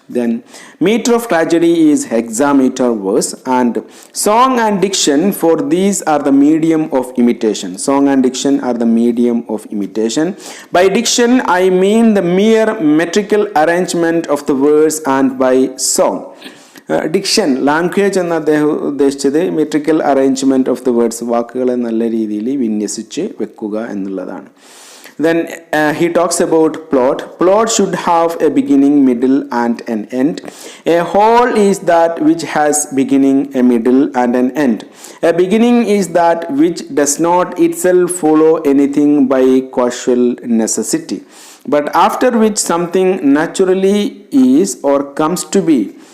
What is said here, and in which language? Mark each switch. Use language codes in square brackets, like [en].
[en] Then meter of tragedy is hexameter verse, and song and diction, for these are the medium of imitation. Song and diction are the medium of imitation. By diction I mean the mere metrical arrangement of the verse, and by song diction, language [ml] എന്ന് അദ്ദേഹം ഉദ്ദേശിച്ചത് [en] metrical arrangement of the words, [ml] വാക്കുകളെ നല്ല രീതിയിൽ വിന്യസിച്ച് വെക്കുക എന്നുള്ളതാണ്. [en] Then he talks about plot. Plot should have a beginning, middle and an end. A whole is that which has beginning, a middle and an end. A beginning is that which does not itself follow anything by causal necessity, but after which something naturally is or comes to be.